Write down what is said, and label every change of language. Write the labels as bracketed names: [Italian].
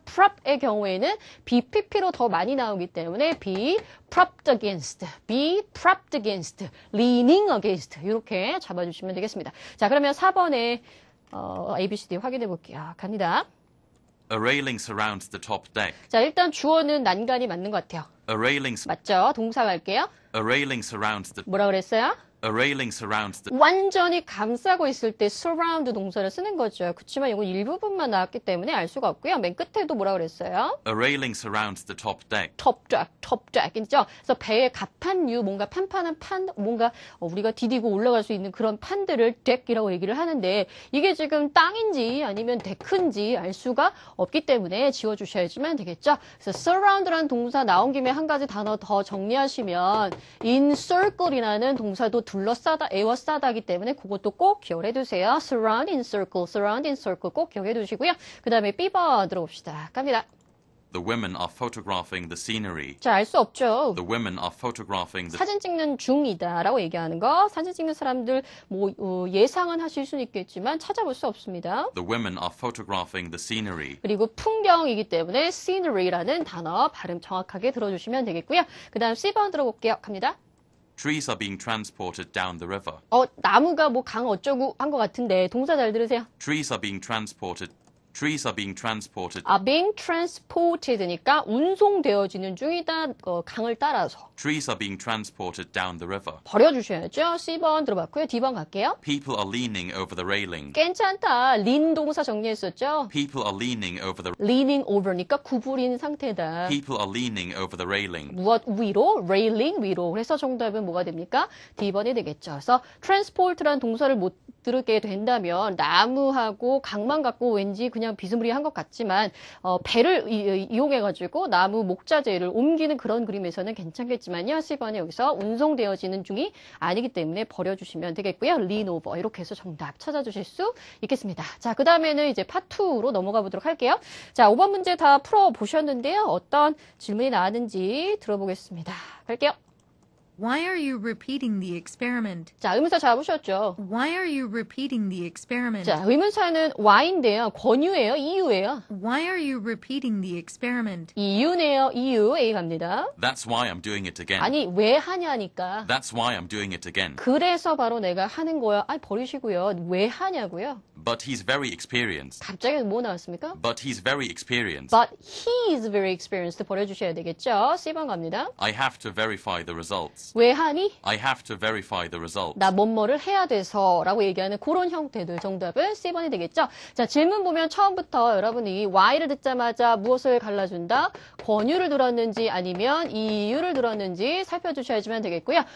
[Korean] prop의 경우에는 BPP로 더 많이 나오기 때문에 [English] be propped against, be propped against, leaning against [Korean] 이렇게 잡아주시면 되겠습니다. 자, 그러면 4번에 ABCD 확인해 볼게요. 갑니다. [English] A railing surrounds the top deck. [Korean] 자, 일단 주어는 난간이 맞는 것 같아요. [English] A railing, [Korean] 맞죠? 동사 갈게요. [English] a railing surrounds the, [Korean] 뭐라 그랬어요? [English] a railing surrounds the, [Korean] 완전히 감싸고 있을 때 surround 동사를 쓰는 거죠. 그렇지만 이건 일부분만 나왔기 때문에 알 수가 없고요. 맨 끝에도 뭐라 그랬어요? [English] a railing surrounds the top deck. [Korean] top deck이죠. 그래서 배의 갑판류, 뭔가 판판한 판, 뭔가 우리가 디디고 올라갈 수 있는 그런 판들을 deck이라고 얘기를 하는데 이게 지금 땅인지 아니면 데크인지 알 수가 없기 때문에 지워주셔야지만 되겠죠. 그래서 surround라는 동사 나온 김에 한 가지 단어 더 정리하시면 encircle이라는 동사도 둘러싸다, 에워싸다기 때문에 그것도 꼭 기억을 해두세요. surround, encircle 꼭 기억해 두시고요. 그 다음에 B번 들어봅시다. 갑니다. [English] The women are photographing the scenery. [Korean] 자, 알 수 없죠. [English] The women are photographing the, [Korean] 사진 찍는 중이다라고 얘기하는 거. 사진 찍는 사람들 예상은 하실 수는 있겠지만 찾아볼 수 없습니다. [English] the women are photographing the scenery. [Korean] 그리고 풍경이기 때문에 scenery라는 단어 발음 정확하게 들어주시면 되겠고요. 그 다음 C번 들어볼게요. 갑니다. [English] Trees are being transported down the river. [Korean] 나무가 뭐 강 어쩌고 한 것 같은데 동사 잘 들으세요. [English] Trees are being transported Trees are being transported. are being transported [Korean] 니까 운송되어지는 중이다. 강을 따라서. [English] Trees are being transported down the river. [Korean] 버려주셔야죠. C번 들어봤고요. D번 갈게요. [English] People are leaning over the railing. [Korean] 괜찮다. lean 동사 정리했었죠. [English] People are leaning over the. [Korean] leaning over니까 구부린 상태다. [English] People are leaning over the railing. [Korean] 무엇 위로? railing 위로. 그래서 정답은 뭐가 됩니까? D번이 되겠죠. 그래서 transport라는 동사를 못 들게 된다면 나무하고 강만 갖고 왠지 그냥 비스무리한 것 같지만 배를 이용해가지고 나무 목자재를 옮기는 그런 그림에서는 괜찮겠지만요. C번에 여기서 운송되어지는 중이 아니기 때문에 버려주시면 되겠고요. lean over 이렇게 해서 정답 찾아주실 수 있겠습니다. 자, 그 다음에는 이제 파트2로 넘어가 보도록 할게요. 자, 5번 문제 다 풀어보셨는데요. 어떤 질문이 나왔는지 들어보겠습니다. 갈게요. [English] Why are you repeating the experiment? [Korean] 자, 의문사 잡으셨죠? [English] Why are you repeating the experiment? [Korean] 자, 의문사는 why인데요. 권유예요? 이유예요? [English] Why are you repeating the experiment? [Korean] 이유네요. 이유. A 갑니다. [English] That's why I'm doing it again. [Korean] 아니, 왜 하냐니까. [English] That's why I'm doing it again. [Korean] 그래서 바로 내가 하는 거야. 아니, 버리시고요. 왜 하냐고요? [English] But he's very experienced. [Korean] 갑자기 뭐 나왔습니까? [English] But he's very experienced. But he is very experienced. [Korean] 버려주셔야 되겠죠? C번 갑니다. [English] I have to verify the results. [Korean] 왜 하니? [English] I have to verify the results. [Korean] 나 뭐뭐를 해야 돼서 라고 얘기하는 그런 형태들 정답은 C번이 되겠죠. 자, 질문 보면 처음부터 여러분이 why를 듣자마자 무엇을 갈라준다? 권유를 들었는지 아니면 이유를 들었는지 살펴주셔야지만 되겠고요.